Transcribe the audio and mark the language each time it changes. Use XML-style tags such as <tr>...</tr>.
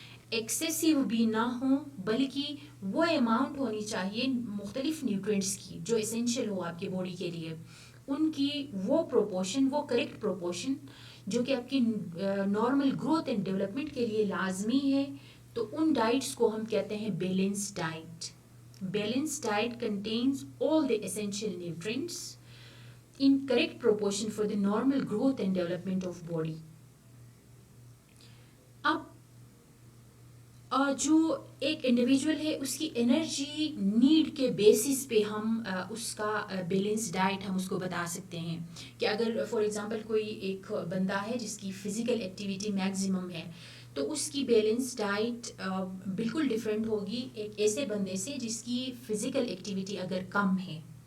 <ur>ایکسیسیو بھی نہ ہوں بلکہ وہ اماؤنٹ ہونی چاہیے مختلف نیوٹرینٹس کی جو اسینشیل ہو آپ کی باڈی کے لیے، ان کی وہ پروپورشن، وہ کریکٹ پروپورشن جو کہ آپ کی نارمل گروتھ اینڈ ڈیولپمنٹ کے لیے لازمی ہے. تو ان ڈائٹس کو ہم کہتے ہیں balance diet.</ur> <en>Balance diet contains all the essential nutrients in correct proportion for the normal growth and development of body.</en> <ur>اب جو ایک انڈیویجول ہے اس کی انرجی نیڈ کے بیسس پہ ہم اس کا بیلنس ڈائٹ ہم اس کو بتا سکتے ہیں کہ اگر فار ایگزامپل کوئی ایک بندہ ہے جس کی فزیکل ایکٹیویٹی میکزیمم ہے تو اس کی بیلنس ڈائٹ بالکل ڈفرینٹ ہوگی ایک ایسے بندے سے جس کی فزیکل ایکٹیویٹی اگر کم ہے.</ur>